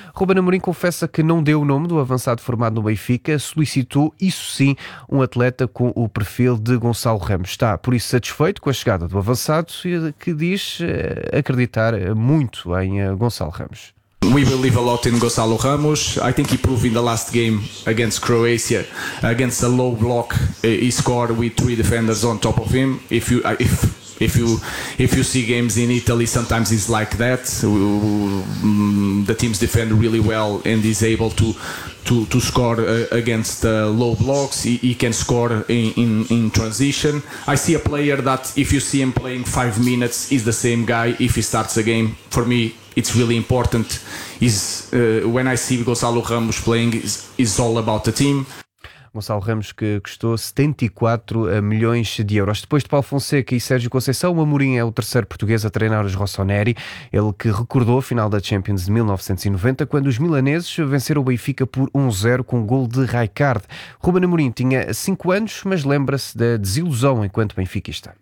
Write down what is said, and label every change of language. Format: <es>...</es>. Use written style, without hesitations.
<pt>Rubén Amorim confessa que não deu o nome do avançado formado no Benfica. Solicitou, isso sim, um atleta com o perfil de Gonçalo Ramos. Está, por isso, satisfeito com a chegada do avançado, que diz acreditar muito em Gonçalo Ramos.</pt> <en>We believe a lot in Gonçalo Ramos. I think he proved in the last game against Croatia, against a low block, he scored with three defenders on top of him. If you see games in Italy, sometimes it's like that. The teams defend really well and is able to score against low blocks. He can score in transition. I see a player that if you see him playing 5 minutes, he's the same guy if he starts a game. For me, it's really important. When I see Gonçalo Ramos playing, it's all about the team.</en> <pt>Gonçalo Ramos, que custou 74 milhões de euros. Depois de Paulo Fonseca e Sérgio Conceição, o Amorim é o terceiro português a treinar os Rossoneri, ele que recordou a final da Champions de 1990, quando os milaneses venceram o Benfica por 1-0 com um gol de Rijkaard. Ruben Amorim tinha 5 anos, mas lembra-se da desilusão enquanto benfiquista.</pt>